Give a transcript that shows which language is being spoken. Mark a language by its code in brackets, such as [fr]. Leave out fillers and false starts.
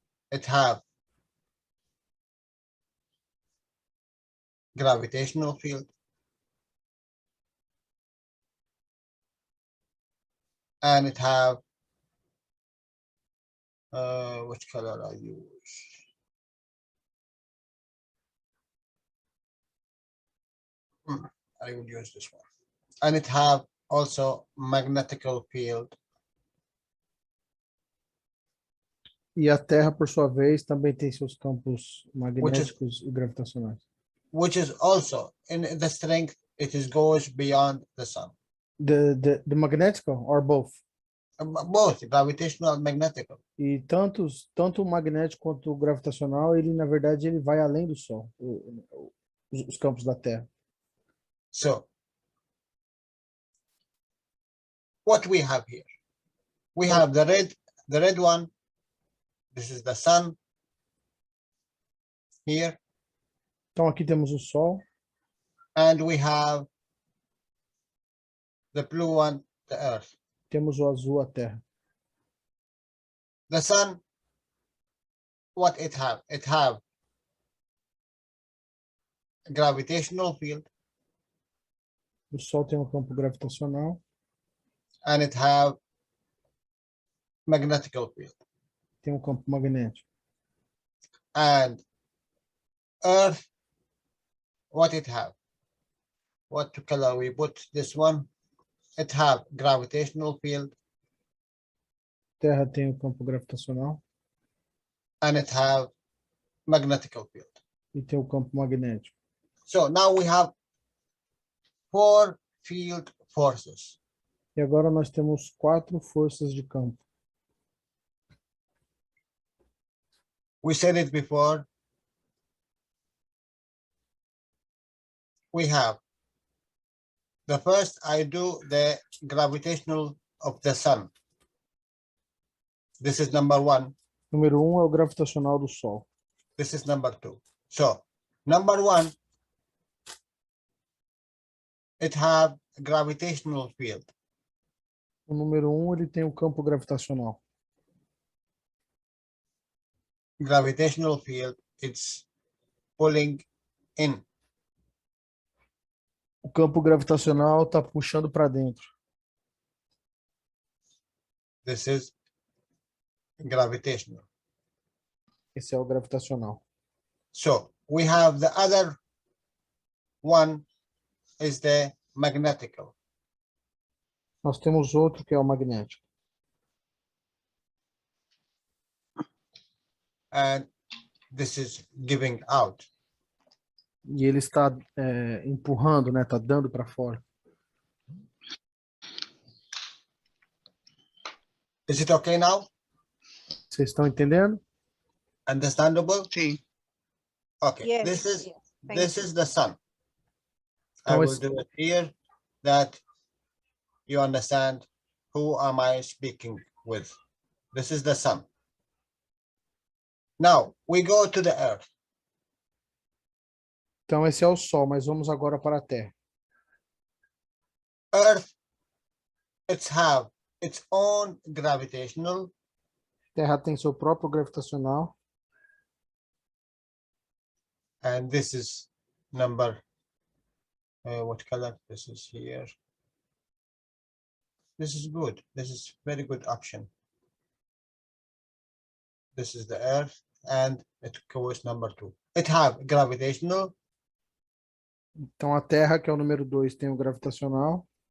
[en] It have gravitational field and it have which color I use? I would use this one. And it have also magnetical field. [pt] E a Terra, por sua vez, também tem seus campos magnéticos e gravitacionais. [en] Which is also in the strength, goes beyond the sun. The magnetical or both? Both gravitational and magnetical. [pt] E tanto o magnético quanto o gravitacional, ele na verdade ele vai além do Sol, os campos da Terra. [en] So what we have here? We have the red one. This is the sun here. [pt] Então aqui temos o Sol [en] and we have the blue one, the Earth. [pt] temos o azul, a Terra. [en] The sun, what it have? It have gravitational field [pt] O Sol tem um campo gravitacional [en] and it have magnetical field. [pt] tem um campo magnético. [en] And Earth, what it have? What color we put this one? It have gravitational field [pt] Terra tem o campo gravitacional [en] and it have magnetical field. [pt] e tem o campo magnético. [en] So now we have 4 field forces. [pt] E agora nós temos 4 forças de campo. [en] We said it before. We have the first, I do the gravitational of the sun. This is number 1. [pt] Número 1 é o gravitacional do Sol. [en] This is number 2. So number 1, it have gravitational field. [pt] O número 1 ele tem o campo gravitacional. [en] Gravitational field, it's pulling in. [pt] O campo gravitacional está puxando para dentro. [en] This is gravitational. [pt] Esse é o gravitacional. [en] So we have the other one is the magnetical. [pt] Nós temos outro que é o magnético. [en] And this is giving out. [pt] E ele está empurrando, né? Está dando para fora. [en] Is it okay now? [pt] Vocês estão entendendo? [en] Understandable? [pt] Sim. [en] Okay. Yes, This is yes, thank this you. is the sun. I How will is- do it here that you understand who am I speaking with. This is the sun. Now we go to the earth. [pt] Então esse é o Sol, mas vamos agora para a Terra. [en] Earth, it's have its own gravitational [pt] Terra tem seu próprio gravitacional. [en] and this is number what color? This is here. This is good. This is very good option. This is the earth and it goes number 2. It have gravitational [pt] Então a Terra, que é o número 2, tem o gravitacional.